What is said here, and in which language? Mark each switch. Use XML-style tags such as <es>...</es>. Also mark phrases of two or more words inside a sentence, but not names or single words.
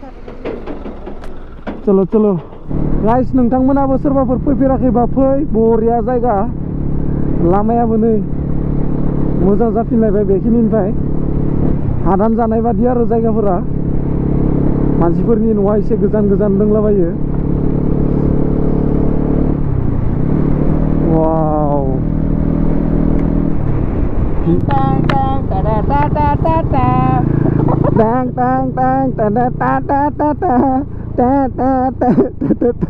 <brx>चलो चलो गाइस नोंथांमोनाबो सोरबाफोर फैफेराखैबा फै बरिया जायगा लामायाबो नै मोजां जाफिनलायबाय बेखिनिनिफ्राय हादान जानाय बादि आरो जायगाफोरा मानसिफोरनि न'आ एसे गोजान गोजान दंलाबायो वाव टां टां टाटा टाटा टाटा tang tang tang ta ta ta ta ta ta ta ta ta ta</brx>